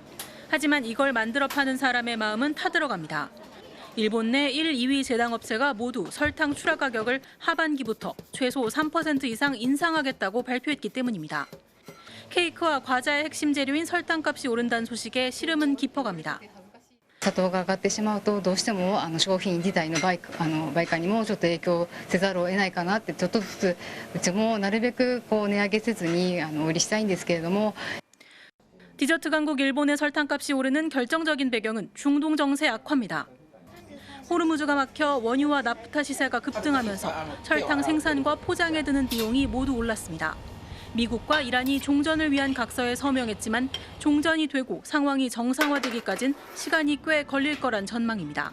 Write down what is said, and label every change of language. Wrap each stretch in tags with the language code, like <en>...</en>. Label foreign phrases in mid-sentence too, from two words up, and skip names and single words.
<ko>하지만 이걸 만들어 파는 사람의 마음은 타들어갑니다. 일본 내 1, 2위 제당업체가 모두 설탕 출하 가격을 하반기부터 최소 3% 이상 인상하겠다고 발표했기 때문입니다. 케이크와 과자의 핵심 재료인 설탕값이 오른다는 소식에 시름은 깊어갑니다.</ko> <ja>砂糖が上がってしまうとどうしても商品自体の売価にもちょっと影響せざるを得ないかなってちょっとずつうちもなるべく値上げせずに売りしたいんですけれども</ja> <ko>디저트 강국 일본의 설탕값이 오르는 결정적인 배경은 중동 정세 악화입니다. 호르무즈가 막혀 원유와 나프타 시세가 급등하면서 설탕 생산과 포장에 드는 비용이 모두 올랐습니다. 미국과 이란이 종전을 위한 각서에 서명했지만 종전이 되고 상황이 정상화되기까진 시간이 꽤 걸릴 거란 전망입니다.</ko>